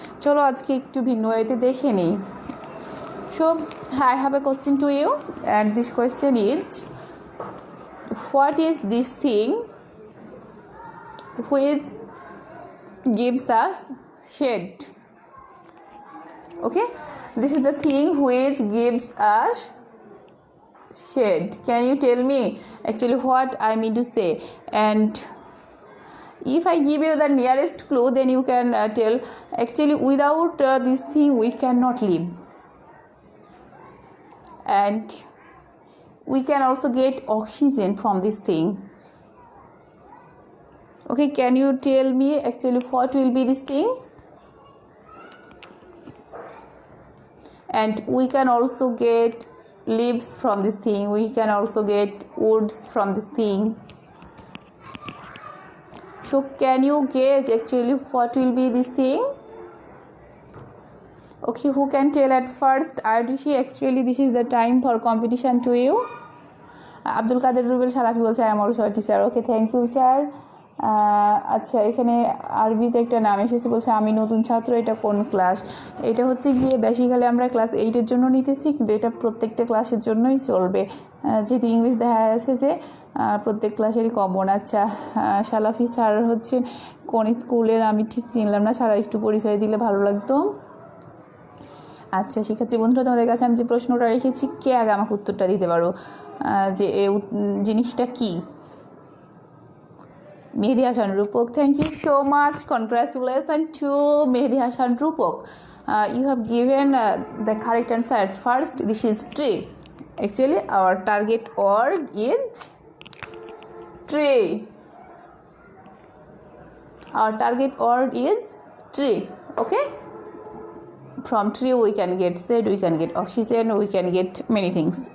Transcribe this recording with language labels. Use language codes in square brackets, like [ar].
[bn] চলো আজকে একটু ভিন্ন ওয়েতে দেখে নিই। [en] So I have a question to you, and this question is what is this thing which gives us shade? Okay, this is the thing which gives us shade. Can you tell me actually what I mean to say? And if I give you the nearest clue, then you can tell actually without this thing we cannot live, and we can also get oxygen from this thing. Okay, can you tell me actually what will be this thing? And we can also get leaves from this thing, we can also get woods from this thing. So can you guess actually what will be this thing? Okay, who can tell at first? Ayushi, actually this is the time for competition to you. [bn] Abdul কাদের রুবেল সালাফি বলছে [en] I am also teacher. [bn] Okay, [en] Thank you sir. [bn] আচ্ছা, এখানে আরবিতে একটা নাম এসেছে, বলছে আমি নতুন ছাত্র। এটা কোন ক্লাস? এটা হচ্ছে গিয়ে বেসিক্যালি আমরা ক্লাস 8-এর জন্য নিতেছি, কিন্তু এটা প্রত্যেকটা ক্লাসের জন্যই চলবে, যেহেতু ইংলিশ দেখা যাচ্ছে যে প্রত্যেক ক্লাসেরই কমন। আচ্ছা, সালাফি স্যার হচ্ছেন কোন স্কুলের আমি ঠিক চিনলাম না, স্যার একটু পরিচয় দিলে ভালো লাগতো। আচ্ছা শিক্ষার্থী বন্ধুরা, তোমাদের কাছে আমি যে প্রশ্নটা রেখেছি, কে আগে আমাকে উত্তরটা দিতে পারো যে জিনিসটা কি? [en] Mehedi Hasan Rupok, thank you so much, congratulation to Mehedi Hasan Rupok, you have given the correct answer at first. This is tree. Actually our target word is tree. Our target word is tree. Okay, from tree we can get shade, we can get oxygen, we can get many things.